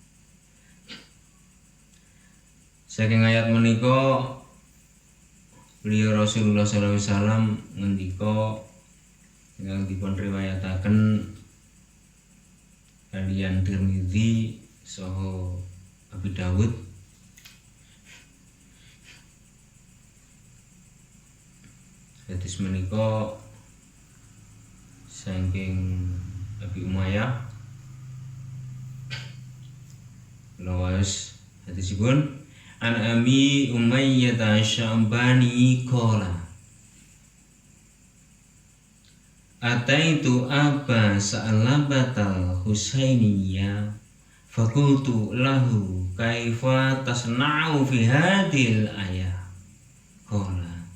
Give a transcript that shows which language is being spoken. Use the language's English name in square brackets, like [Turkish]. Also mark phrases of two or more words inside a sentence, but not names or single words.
[Javanese] Saking ayat menika beliau Rasulullah sallallahu alaihi wasallam ngendika ingkang dipun riwayataken kaliyan Tirmidzi saha Abi Dawud. Hadis menika saking Abi Umayyah lawas hadisipun an Abi Umayyah Sya'bani qala [Arabic] أتيت أبا ثعلبة الخشني فقلت له كيف تصنع في هذه الآية قال